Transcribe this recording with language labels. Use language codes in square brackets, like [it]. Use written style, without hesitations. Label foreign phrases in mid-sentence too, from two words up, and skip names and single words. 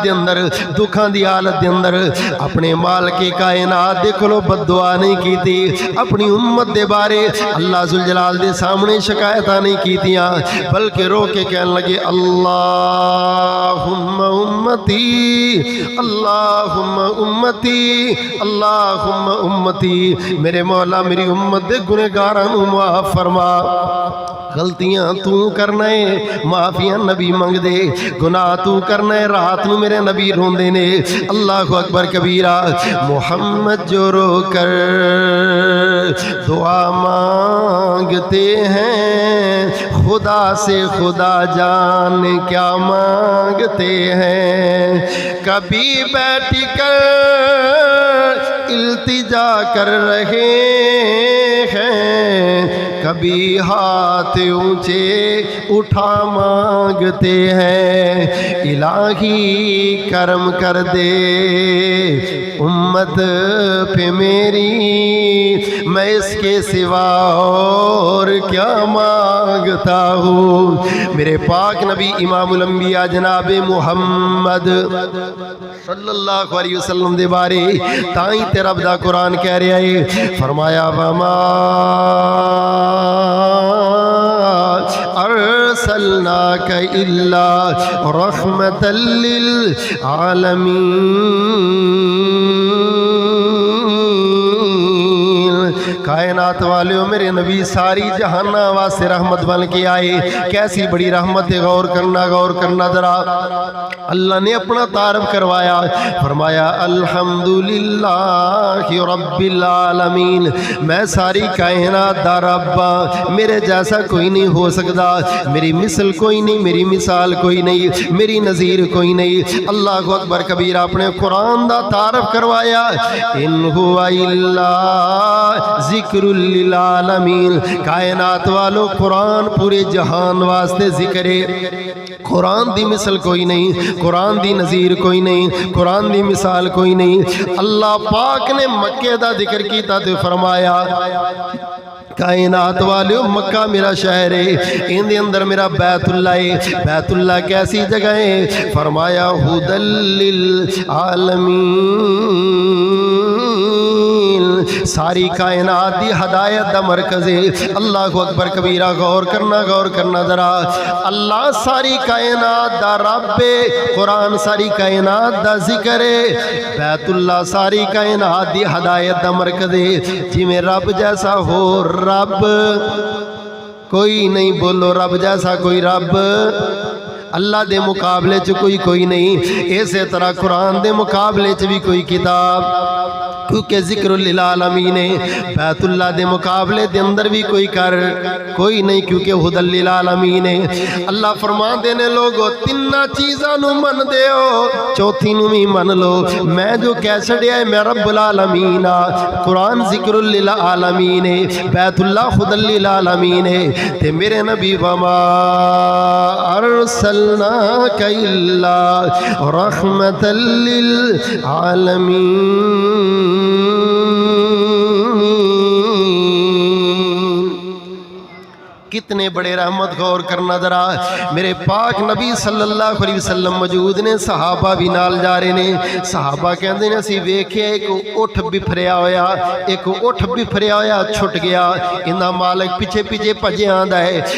[pa] دے اندر، دکھاں دی حالت دے اندر اپنے مال کے کائنات دے کلو بد دعا نہیں کی تھی، اپنی امت دے بارے اللہ ذوالجلال دے سامنے شکایتاں نہیں کی تیاں، بلکہ رو کے کہنے لگے [ar] اللہم امتی اللہم امتی اللہم امتی، [pa] میرے مولا میری امت دے گنہگاراں نوں معاف فرما. غلطیاں تُو کرنا ہے، معافیاں نبی منگدے، گناہ تُو کرنا ہے، رات نوں میرے نبی روندے نے. [ar] الله أكبر كبيرا. [ur] محمد جو رو کر دعا مانگتے ہیں، خدا سے خدا جان کیا مانگتے ہیں. کبھی بیٹھ کر التجا کر رہے ہیں، کبھی ہاتھ اونچے اٹھا مانگتے ہیں. الٰہی کرم کر دے امت پہ میری، میں اسکے سوا اور کیا مانگتا ہوں. [pa] میرے پاک نبی امام الانبیاء جناب محمد [ar] صلى الله عليه وسلم [pa] دے بارے تائی تے رب دا قرآن کہہ رہا ہے، فرمایا [ar] وما أرسلناك إلا رحمة للعالمين. [pa] کائنات والے میرے نبی ساری جہاناں واسطے رحمت بن کے آئے. [ur] کیسی بڑی رحمت ہے، غور کرنا ذرا۔ اللہ نے اپنا تعارف کروایا، فرمایا [ar] الحمد لله رب العالمين, [pa] میں ساری کائنات دا ربا، میرے جیسا کوئی نہیں ہو سکتا، میری مثل کوئی نہیں، میری مثال کوئی نہیں، میری نظیر کوئی نہیں. [ar] الله أكبر كبيرا. [pa] اپنے قرآن دا تعارف کروایا, [ar] إن هو إلا ذكر للعالمين. [pa] کائنات والو، قرآن پورے جہان واسطے ذکر ہے. قرآن دی مثل کوئی نہیں، قرآن دی نظیر کوئی نہیں، قرآن دی مثال کوئی نہیں. اللہ پاک نے مکے دا ذکر کیتا تو فرمایا، کائنات والے مکہ میرا شہر ہے، انکے اندر میرا بیت اللہ ہے. [ur] بیت اللہ کیسی جگہ ہے؟ فرمایا [ar] هدى للعالمين, [pa] ساری کائنات دی ہدایت دا مرکز ہے. [ar] الله أكبر كبيرا. [pa] غور کرنا ذرا. اللہ ساری کائنات دا رب ہے، قرآن ساری کائنات دا ذکر ہے، بیت اللہ ساری کائنات دی ہدایت دا مرکز ہے. جیویں رب جیسا ہو رب کوئی نہیں، بولو رب جیسا کوئی رب اللہ دے مقابلے چ کوئی نہیں. اسے طرح قرآن دے مقابلے چ بھی کوئی کتاب، کیونکہ [ar] ذكر للعالمين [pa] ہے. بیت اللہ دے مقابلے دے اندر بھی کوئی نہیں، کیونکہ [ar] هدى للعالمين [pa] ہے. اللہ فرماندے نے لوگو تِناں چیزاں نوں من دے ہو، چوتھی نوں بھی من لو. میں جو کہہ چھڈیا ہے میں [ar] رب العالمين [pa] آں. قرآن [ar] ذكر للعالمين [pa] ہے، بیت اللہ [ar] هدى للعالمين [pa] ہے. تے میرے نبی [ar] وما أرسلناك إلا رحمة للعالمين. [ur] کتنے بڑے رحمت۔ غور کرنا ذرا. [pa] میرے پاک نبی [ar] صلى الله عليه وسلم [pa] موجود نے، صحابہ بھی نال جا رہے نے. صحابہ کہتے نے اسیں ویکھیا اک اٹھ بپھریا ہویا، اک اٹھ بپھریا ہویا چھٹ گیا، اینہدا مالک پچھے پچھے بھجیا آندا ہے.